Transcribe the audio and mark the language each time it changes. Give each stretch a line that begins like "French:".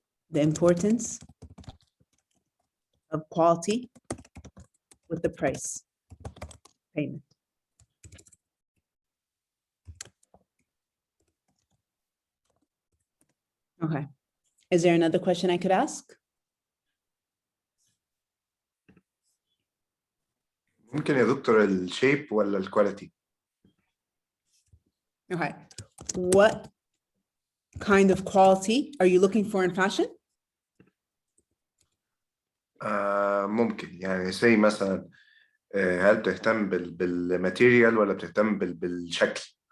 English: The importance of quality with the price payment. Okay. Is there another question I could ask?
Arabic: ممكن يا دكتور الشيب ولا الكواليتي؟
English: Okay. What kind of quality are you looking for in fashion?
Arabic: ممكن يعني زي مثلا هل بتهتم بالماتيريال ولا بتهتم بالشكل؟